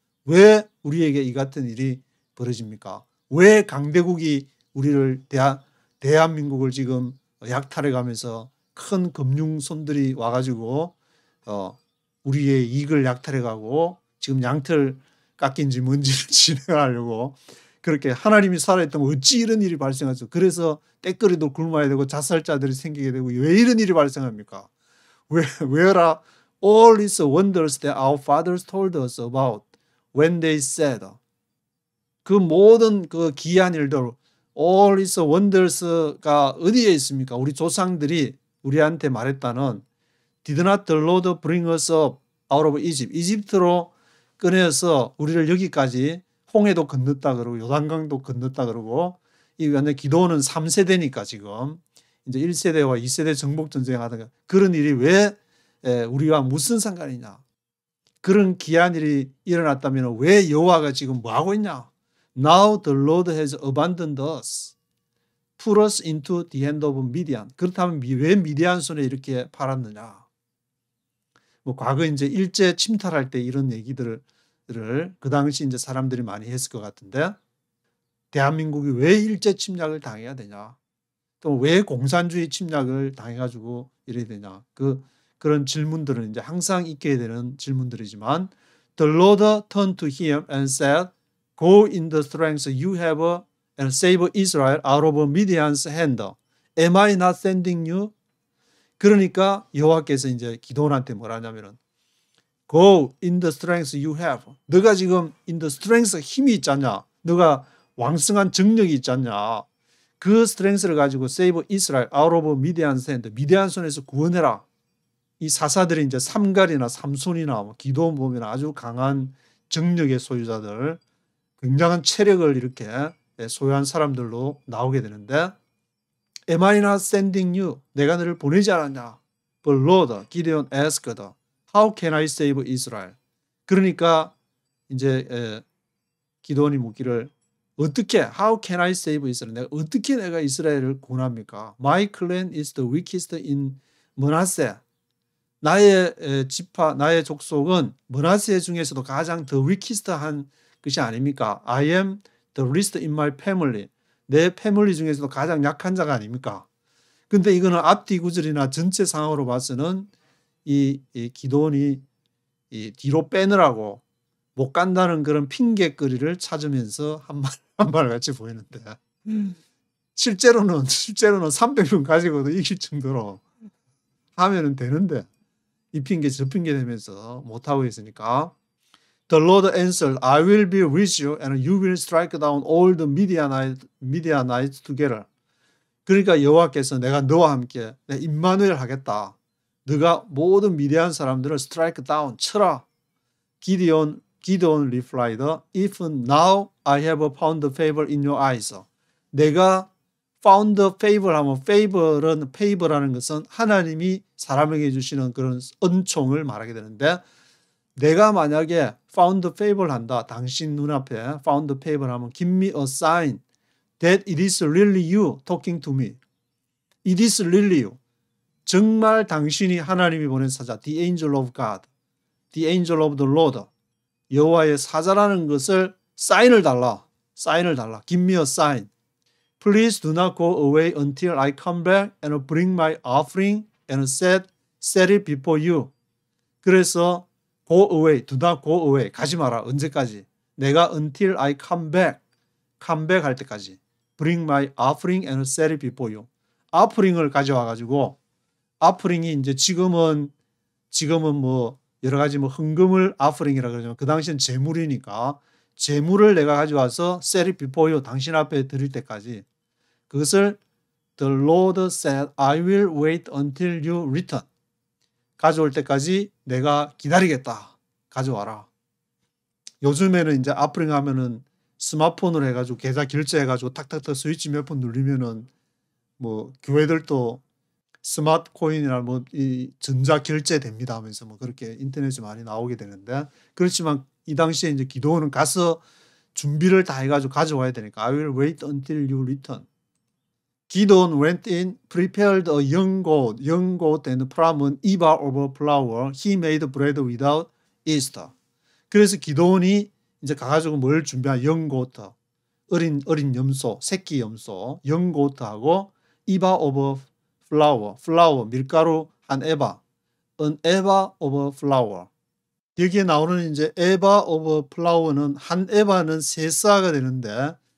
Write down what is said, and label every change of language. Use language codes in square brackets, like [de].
[ko] 왜 우리에게 이 같은 일이 벌어집니까? 왜 강대국이 우리를 대한민국을 지금 약탈해 가면서 큰 금융손들이 와가지고 우리의 이익을 약탈해 가고 지금 양털 깎인지 뭔지를 진행하려고 그렇게 하나님이 살아있다면 어찌 이런 일이 발생하죠? 그래서 떼거리도 굶어야 되고 자살자들이 생기게 되고 왜 이런 일이 발생합니까? [en] Where are all these wonders that our fathers told us about when they said [ko] 그 모든 그 기이한 일들 [en] all these wonders가 [ko] 어디에 있습니까? 우리 조상들이 우리한테 말했다는 [en] Did not the Lord bring us up out of Egypt? [ko] 이집트로 꺼내서 우리를 여기까지 홍해도 건넜다 그러고 요단강도 건넜다 그러고 이 완전 기도는 3세대니까 지금 이제 1세대와 2세대 정복 전쟁 하다가 그런 일이 왜 우리와 무슨 상관이냐? 그런 기이한 일이 일어났다면 왜 여호와가 지금 뭐 하고 있냐? [en] Now the Lord has abandoned us, put us into the hand of Midian. [ko] 그렇다면 왜 미디안 손에 이렇게 팔았느냐? 뭐 과거 이제 일제 침탈할 때 이런 얘기들을 그 당시 이제 사람들이 많이 했을 것 같은데 대한민국이 왜 일제 침략을 당해야 되냐? 또 왜 공산주의 침략을 당해가지고 이래야 되냐? 그런 질문들은 이제 항상 있게 되는 질문들이지만 [en] The Lord turned to him and said, Go in the strength you have and save Israel out of Midian's hand. Am I not sending you? [ko] 그러니까 여호와께서 이제 기도원한테 뭐라 하냐면은 [en] Go in the strength you have. [ko] 너가 지금 [en] in the strength [ko] 힘이 있지 않냐? 너가 왕성한 정력이 있지 않냐? 그 스트렝스를 가지고 [en] save Israel out of Midian's hand. [ko] 미디안 손에서 구원해라. 이 사사들이 이제 삼갈이나 삼손이나 뭐 기도원 보면 아주 강한 정력의 소유자들, 굉장한 체력을 이렇게 소유한 사람들로 나오게 되는데 [en] Am I not sending you? [ko] 내가 너를 보내지 않았냐? [en] But Lord, Gideon asked, How can I save Israel? [ko] 그러니까 이제 기도원이 묻기를 어떻게? [en] How can I save Israel? [ko] 내가 이스라엘을 구원합니까? [en] My clan is the weakest in Manasseh. [ko] 나의 지파, 나의 족속은 머나세 중에서도 가장 더 위키스트한 것이 아닙니까? [en] I am the least in my family. [ko] 내 패밀리 중에서도 가장 약한 자가 아닙니까? 근데 이거는 앞뒤 구절이나 전체 상황으로 봐서는 이 기도원이 이 뒤로 빼느라고 못 간다는 그런 핑계거리를 찾으면서 한 말 같이 보이는데 실제로는 300명 가지고도 이길 정도로 하면은 되는데 이 핑계 저 핑계 대면서 못하고 있으니까 [en] The Lord answered, I will be with you and you will strike down all the Midianites together. [ko] 그러니까 여호와께서 내가 너와 함께 내 임마누엘 하겠다. 너가 모든 미디안 사람들을 [en] strike down, [ko] 쳐라. [en] Gideon replied, If now I have found favor in your eyes. [ko] 내가 [en] found favor [ko] 하면 favor라는 것은 하나님이 사람에게 주시는 그런 은총을 말하게 되는데 내가 만약에 found favor를 한다. 당신 눈앞에 [en] found favor [ko] 하면 [en] give me a sign that it is really you talking to me. It is really you. [ko] 정말 당신이 하나님이 보낸 사자, [en] the angel of God, the angel of the Lord, [ko] 여호와의 사자라는 것을 사인을 달라. [en] Give me a sign. Please do not go away until I come back and bring my offering and set it before you. [ko] 그래서 [en] go away, do not go away. [ko] 가지 마라. 언제까지? 내가 [en] until I come back [ko] 할 때까지. [en] Bring my offering and set it before you. [ko] offering을 가져와 가지고 offering이 이제 지금은 뭐 여러 가지 뭐 헌금을 offering이라 그러지만 그 당시엔 제물이니까 제물을 내가 가져와서 [en] set it before you. [ko] 당신 앞에 드릴 때까지. 그것을 [en] The Lord said, I will wait until you return. [ko] 가져올 때까지 내가 기다리겠다. 가져와라. 요즘에는 이제 아프링 하면은 스마트폰으로 해가지고 계좌 결제해가지고 탁탁탁 스위치 몇 번 누르면은 뭐 교회들도 스마트 코인이나 뭐 이 전자 결제 됩니다 하면서 뭐 그렇게 인터넷에 많이 나오게 되는데 그렇지만 이 당시에 이제 기도원은 가서 준비를 다 해가지고 가져와야 되니까 [en] I will wait until you return. Gideon went in, prepared a young goat and from an ephah of flour. He made bread without yeast. [ko] 그래서 기도원이 이제 가가지고 뭘 준비한 [en] young goat, [ko] 어린 염소, 새끼 염소, young goat하고 [en] ephah of flour, [ko] 밀가루 한 에바, [en] an ephah of flour. [ko] 여기에 나오는 이제 [en] ephah of flour [ko] 는 한 에바는 3사가 되는데